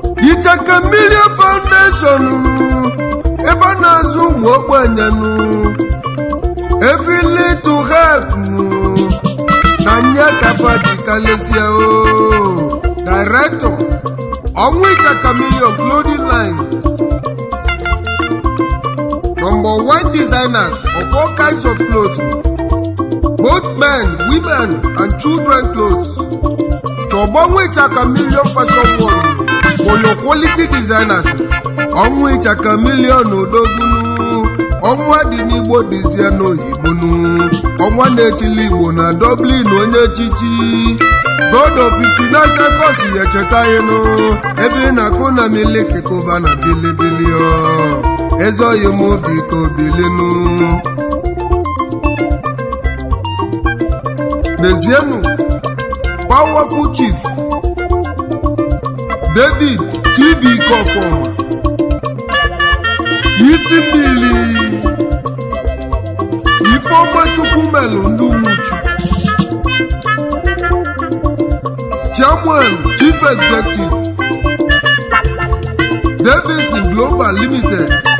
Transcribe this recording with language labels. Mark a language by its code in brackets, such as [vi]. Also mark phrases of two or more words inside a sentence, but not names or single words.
[ig] Ichaka Million Foundation, nụ, ebe a na-azụ ụmụ ogbenye, nụ. [en] Every little help, [ig] nụ, na nye ka fa ji kalịsịa, o. [en] Director, Onwu Ichaka Million Clothing Line, number one designers of all kinds of clothes, both men, women, and children clothes. To Onwu Ichaka Million Fashion World for your quality designers. [ig] Onwu Ichaka Million Odogwu, ọnwa dị n'Igbo dịzie n'oyibo, nụ. Ọnwa na-etili Igbo na Dublin, onye echichi. [en] God of fifty-nine seconds, [ig] ya echeta anyị, nụ. Ebe ị na-akụ na miliki kụba na bilibili, ọ. Eze oyi m, biko, bilinu. N'ezienụ, Powerful Chief David T B Kofoma, Isi Mmiri, Ifeoma Chukwu Melu Ndị Umuchu, [en] Chairman, Chief Executive, [ig] Davidson Global Limited,